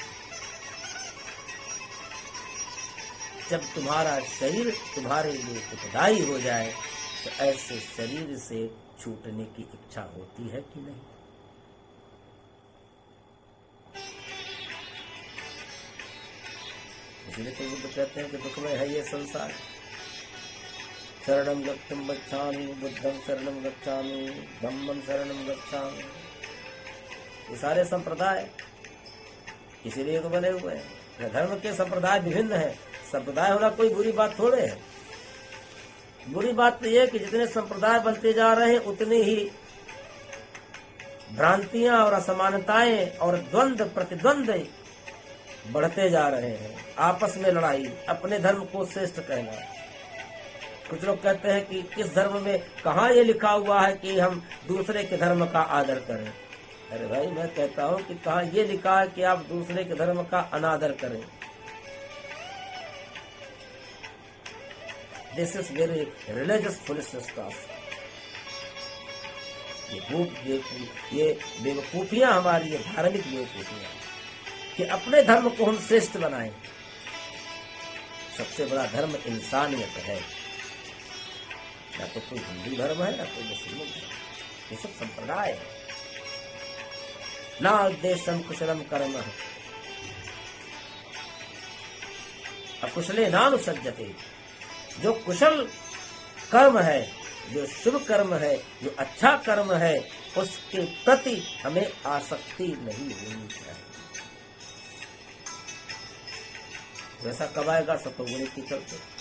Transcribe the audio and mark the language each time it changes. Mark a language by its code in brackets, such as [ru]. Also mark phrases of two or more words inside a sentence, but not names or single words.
[hi] जब तुम्हारा शरीर तुम्हारे लिए दुखदाई हो जाए तो ऐसे शरीर से छूटने की इच्छा होती है कि नहीं? इसलिए तो बुद्ध कहते हैं कि दुखमय है ये संसार। [pi] शरणं गच्छं गच्छामि, बुद्धं शरणं गच्छामि, धम्मं शरणं गच्छामि। [hi] ये सारे संप्रदाय इसीलिए तो बने हुए हैं। धर्म के संप्रदाय विभिन्न है। संप्रदाय होना कोई बुरी बात थोड़े है। बुरी बात तो ये कि जितने संप्रदाय बनते जा रहे हैं उतनी ही भ्रांतियां और असमानताएं और द्वंद्व प्रतिद्वंद बढ़ते जा रहे हैं। आपस में लड़ाई, अपने धर्म को श्रेष्ठ कहना। कुछ लोग कहते हैं कि किस धर्म में कहाँ ये लिखा हुआ है कि हम दूसरे के धर्म का आदर करें। अरे भाई, मैं कहता हूँ कि कहाँ ये लिखा है कि आप दूसरे के धर्म का अनादर करें। [en] This is very religious foolishness stuff. [hi] ये बेवकूफियां हमारी, ये धार्मिक बेवकूफियां कि अपने धर्म को हम श्रेष्ठ बनाएं। सबसे बड़ा धर्म इंसानियत है। ना तो कोई हिंदू धर्म है, ना कोई मुस्लिम धर्म, ये सब संप्रदाय है। [sa] ना उद्देश्यम कुशलम कर्म अकुशले नानुसज्जते। [hi] जो कुशल कर्म है, जो शुभ कर्म है, जो अच्छा कर्म है, उसके प्रति हमें आसक्ति नहीं होनी चाहिए। वैसा कब आएगा? सतोगुणी के चलते।